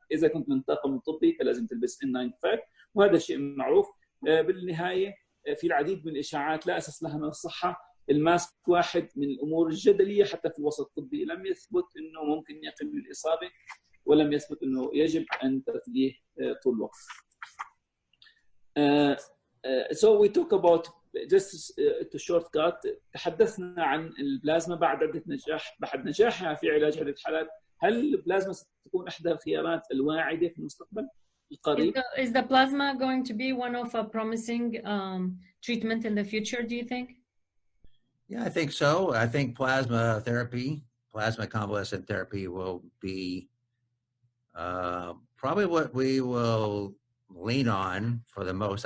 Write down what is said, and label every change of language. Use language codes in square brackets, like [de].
[ar] إذا كنت من طاقم طبي فلازم تلبس N95 وهذا شيء معروف. بالنهاية في العديد من الإشاعات لا أساس لها من الصحة. الماسك واحد من الأمور الجدلية حتى في الوسط الطبي، لم يثبت إنه ممكن يقي من الإصابة ولم يثبت إنه يجب أن ترتديه طول الوقت. [en] So we talk about just to shortcut. [ar] تحدثنا عن البلازما بعد نجاحها في علاج عدة حالات. هل البلازما ستكون إحدى الخيارات الواعدة في المستقبل القريب؟ [en] Is the plasma going to be one of a promising treatment in the future, do you think? Yeah, I think so. I think plasma therapy, plasma convalescent therapy will be probably what we will lean on for the most.